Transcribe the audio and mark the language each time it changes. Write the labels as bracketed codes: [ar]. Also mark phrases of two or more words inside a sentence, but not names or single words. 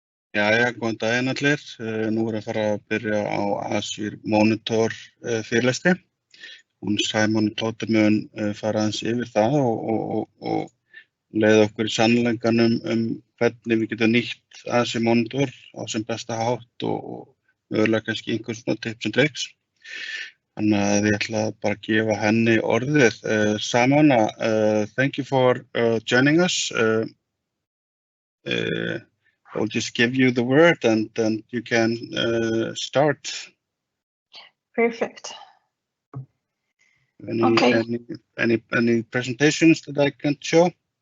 [is] Jæja, góðan daginn allir. Nú að fara að byrja á Azure Monitor fyrirlestri. Hún Simon Tóttir mun fara aðeins yfir það og leiða okkur í sannleikanum hvernig við getum nýtt Azure Monitor á sem besta hátt og mögulega kannski einhvers svona [en] tips and tricks. [is] Þannig að ég ætla bara að gefa henni orðið. [en] Simon, thank you for joining us. I'll just give you the word and then you can start. Perfect. Any presentations that I can show?